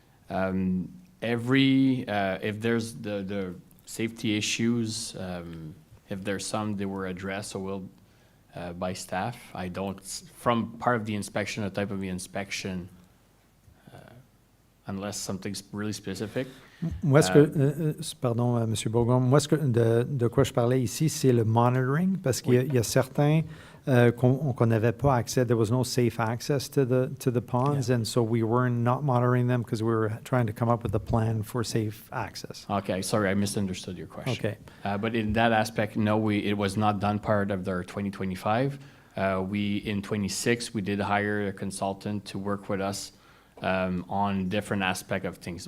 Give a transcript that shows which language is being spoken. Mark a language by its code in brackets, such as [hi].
[en] If there's the safety issues, if there's some, they were addressed or will by staff. From part of the inspection, the type of the inspection, unless something's really specific. [fr] Moi, pardon, M. Bourgon, moi, de quoi je parlais ici, c'est le monitoring, parce qu'il y a certains qu'on n'avait pas accès. [en] There was no safe access to the ponds, and so we were not monitoring them because we were trying to come up with a plan for safe access. Okay, sorry, I misunderstood your question. Okay. But in that aspect, no, it was not done part of their 2025. In 26, we did hire a consultant to work with us on different aspects of things.